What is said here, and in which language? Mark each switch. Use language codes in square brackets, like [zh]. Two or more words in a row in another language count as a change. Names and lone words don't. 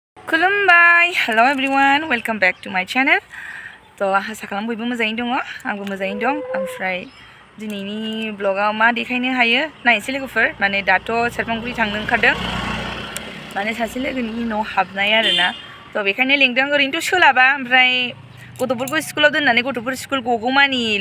[brx] खुलुमबाय [en] hello everyone welcome back to my channel [brx] तो आशा खालाम बयबो मोजाङैनो दङ आंबो मोजाङैनो दं ओमफ्राय दिनैनि ब्लगाव मा देखायनो हायो नायनोसै लोगोफोर माने दाथ' सेरफांगुरि थांनो ओंखारदों माने सासे लोगोनि न' हाबनाय आरोना तो बेखायनो लिंदों ओरैनोथ' सोलाबा ओमफ्राय गथ'फोरखौ स्कुलाव दोननानै गथ'फोर स्कुल गगौमानिल'